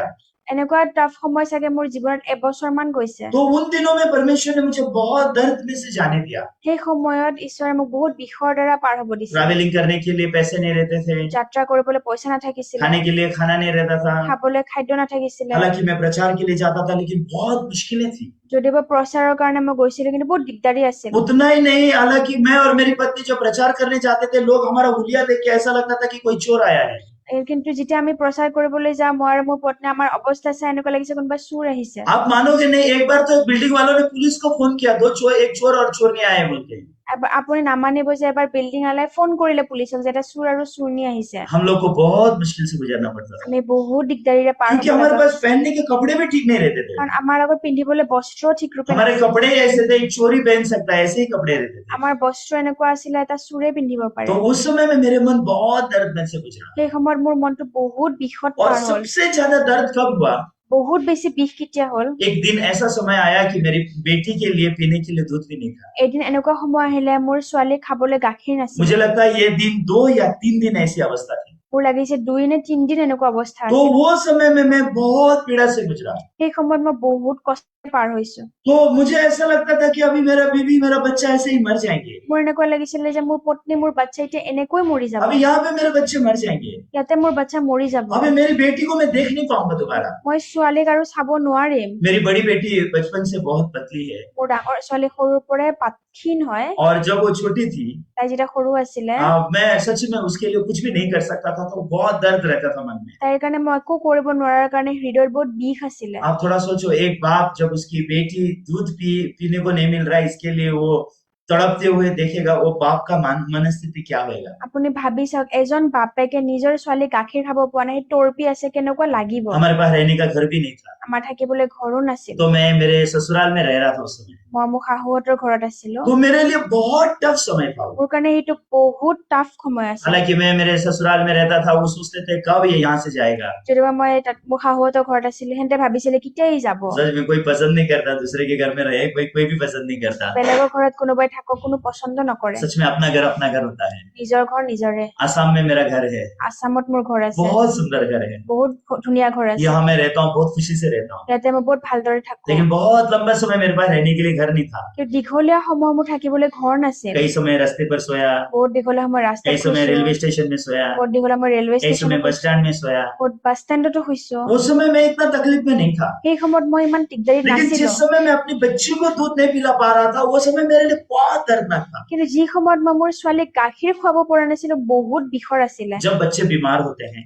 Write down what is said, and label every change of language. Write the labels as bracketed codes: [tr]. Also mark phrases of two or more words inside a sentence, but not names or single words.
[as] এনেকুৱা টাফ সময় চাগে মোৰ জীৱনত এবছৰ মান গৈছে [hi] तो उन दिनों में परमेश्वर ने मुझे बहुत दर्द में से जाने दिया। [as] সেই সময়ত ঈশ্বৰে মোক বহুত বিষৰ দ্বাৰা পাৰ হ'ব দিছিল [hi] ट्रैवलिंग करने के लिए पैसे नहीं रहते थे, [as] যাত্ৰা কৰিবলৈ পইচা নাথাকিছিলে [hi] खाने के लिए खाना नहीं रहता था। [as] খাবলৈ খাদ্য নাথাকিছিলে [hi] हालांकि मैं प्रचार के लिए जाता था, लेकिन बहुत मुश्किलें थी। [as] যদিও প্ৰচাৰৰ কাৰণে মই গৈছিলো কিন্তু বহুত দিগদাৰী আছিল [hi] उतना ही नहीं, हालांकि मैं और मेरी पत्नी जब प्रचार करने जाते थे, लोग हमारा हुलिया देख के ऐसा लगता था कि कोई चोर आया है। [as] কিন্তু যেতিয়া আমি প্ৰচাৰ কৰিবলৈ যাওঁ মই আৰু মোৰ পত্নী আমাৰ অৱস্থা চাই এনেকুৱা লাগিছে কোনোবা চোৰ আহিছে [hi] आप मानोगे नहीं, एक बार तो बिल्डिंग वालों ने पुलिस को फोन किया, एक चोर और चोरनी आए बोल के। [as] আপুনি নামানিব যে এবাৰ বিল্ডিং আলাই ফোন কৰিলে পুলিচক যে এটা চোৰ আৰু চোৰনী আহিছে [hi] हम लोग को बहुत मुश्किल से गुजरना पड़ता था, [as] আমি বহুত দিগদাৰীৰে পাৰ [hi] क्योंकि [as] হ'ব [hi] हमारे [as] লগা [hi] पास पहनने के कपड़े भी ठीक नहीं रहते थे। [as] কাৰণ আমাৰ লগত পিন্ধিবলৈ বস্ত্ৰ ঠিক ৰূপে [hi] हमारे [as] নাছিল। [hi] कपड़े ऐसे थे, एक चोरी पहन सकता है, ऐसे ही कपड़े रहते थे। [as] আমাৰ বস্ত্ৰ এনেকুৱা আছিলে এটা চোৰে পিন্ধিব পাৰে [hi] तो उस समय में मेरे मन बहुत दर्द में से गुजरा। [as] সেই সময়ত মোৰ মনটো বহুত বিষত [hi] और [as] পাৰ হ'ল [hi] सबसे ज्यादा दर्द कब हुआ? [as] বহুত বেছি বিষ কেতিয়া হ'ল [hi] एक दिन ऐसा समय आया कि मेरी बेटी के लिए पीने के लिए दूध भी नहीं था। [as] এদিন এনেকুৱা সময় আহিলে মোৰ ছোৱালী খাবলৈ গাখীৰ নাছিল [hi] मुझे लगता है ये दिन 2 या 3 दिन ऐसी अवस्था थी। [as] মোৰ লাগিছে 2 নে 3 দিন এনেকুৱা অৱস্থা [hi] तो [as] আছিল [hi] वो समय में मैं बहुत पीड़ा से गुजरा। [as] সেই সময়ত মই বহুত কষ্ট পাৰ হৈছো [hi] तो मुझे ऐसा लगता था कि अभी मेरा बीवी मेरा बच्चा ऐसे ही मर जाएंगे, [as] মোৰ এনেকুৱা লাগিছিলে যে মোৰ পত্নী মোৰ বাচ্ছা এতিয়া এনেকৈ মৰি যাব [hi] अभी यहाँ पे मेरे बच्चे मर जाएंगे, [as] ইয়াতে মোৰ বাচ্ছা মৰি যাব [hi] अभी मेरी बेटी को मैं देख नहीं पाऊंगा दोबारा। [as] মই ছোৱালীক আৰু চাব নোৱাৰিম [hi] मेरी बड़ी बेटी बचपन से बहुत पतली है, [as] মোৰ ডাঙৰ ছোৱালী সৰুৰ পৰাই ক্ষীণ হয় [hi] और जब वो छोटी थी, [as] তাই যেতিয়া সৰু আছিলে [hi] मैं सच में उसके लिए कुछ भी नहीं कर सकता था, तो बहुत दर्द रहता था मन में। [as] তাইৰ কাৰণে মই একো কৰিব নোৱাৰাৰ কাৰণে হৃদয়ত বহুত বিষ আছিলে [hi] आप थोड़ा सोचो, एक बाप जब उसकी बेटी दूध पीने को नहीं मिल रहा है, इसके लिए वो तड़पते हुए देखेगा, वो बाप का मनस्थिति क्या होगा। [as] আপুনি ভাবি চাওক এজন বাপেকে নিজৰ ছোৱালী গাখীৰ খাব পোৱা নাই তৰপি আছে কেনেকুৱা লাগিব [hi] हमारे पास रहने का घर भी नहीं था, [as] আমাৰ থাকিবলৈ ঘৰো নাছিল [hi] तो मैं मेरे ससुराल में रह रहा था उस समय। [as] মই মোৰ শাহুহঁতৰ ঘৰত আছিলো [hi] तो मेरे लिए बहुत टफ समय था वो। [as] মোৰ কাৰণে এইটো বহুত টাফ সময় আছিল [hi] हालांकि मैं मेरे ससुराल में रहता था, वो सोचते थे कब ये यहाँ से जाएगा। [as] যদিও মই তাত মোৰ শাহুহঁতৰ ঘৰত আছিলো সিহঁতে ভাবিছিলে কেতিয়া ই যাব [hi] सच में कोई पसंद नहीं करता, दूसरे के घर में रहे कोई भी पसंद नहीं करता। [as] বেলেগৰ ঘৰত কোনোবাই থাকক কোনো পচন্দ নকৰে [hi] सच में अपना घर होता है। [as] নিজৰ ঘৰ নিজৰে [hi] आसाम में मेरा घर है, [as] আসামত মোৰ ঘৰ আছে [hi] बहुत सुंदर घर है। [as] বহুত ধুনীয়া ঘৰ আছে [hi] यहाँ मैं रहता हूँ, बहुत खुशी से रहता हूँ। [as] ইয়াতে মই বহুত ভালদৰে থাকো [hi] लेकिन बहुत लंबा समय मेरे पास रहने के लिए घर नहीं था। [as] কিন্তু দীঘলীয়া সময় মোৰ থাকিবলৈ ঘৰ নাছিল [hi] कई समय रास्ते पर सोया, [as] বহুত দীঘলীয়া সময় ৰাস্তাত [hi] कई समय [as] শুইছো [hi] रेलवे स्टेशन में सोया, [as] বহুত দীঘলীয়া মই ৰেলৱে [hi] कई समय [as] ষ্টেচনত [hi] बस स्टैंड में सोया। [as] বহুত বাছ ষ্টেণ্ডতো শুইছো [hi] उस समय मैं इतना तकलीफ में नहीं था, [as] সেই সময়ত মই ইমান দিগদাৰী [hi] लेकिन [as] নাছিলো [hi] जिस समय मैं अपनी बच्ची को दूध नहीं पिला पा रहा था, वो समय मेरे लिए बहुत दर्दनाक था। [as] কিন্তু যি সময়ত মই মোৰ ছোৱালীক গাখীৰ খুৱাব পৰা নাছিলো বহুত বিষৰ আছিলে [hi] जब बच्चे बीमार होते हैं,